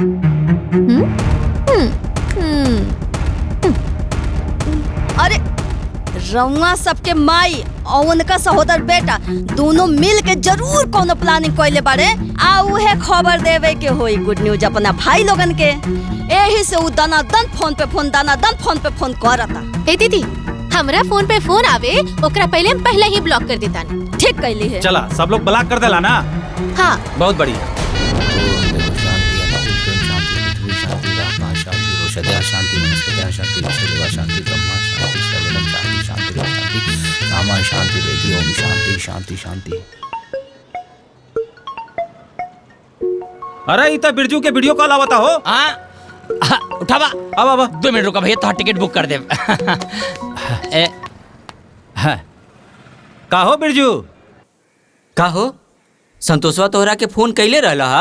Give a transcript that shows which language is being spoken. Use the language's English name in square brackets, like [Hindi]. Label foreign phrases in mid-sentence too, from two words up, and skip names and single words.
[Bhojpuri] अरे रउआ सबके माई और उनका सहोदर बेटा दोनों मिल के जरूर कोनो प्लानिंग कइले बारे, आ उहे खबर देवे के होई [English] good news [Bhojpuri] अपना भाई लोगन के। एही से उ दनादन फोन पे फोन करता। ए दीदी, हमरा फोन पे फोन आवे ओकरा पहले ही ब्लॉक कर देता। ठीक कैली है। चला सब लोग ब्लॉक कर देला ना। हाँ, बहुत बढ़िया। [Sanskrit] शांति वनस्पति शांति वसुदेवा शांति ब्रह्मा शांति सर्वदम शांति शांति शांति रामा शांति देवी ओम शांति शांति शांति। [Bhojpuri] अरे इतना बिरजू के वीडियो कॉल आवता हो। उठावा। अब 2 मिनट रुका भैया, तो टिकट बुक कर दे। का हो बिरजू? का हो संतोषवा तोहरा के फोन कैले रहला हा?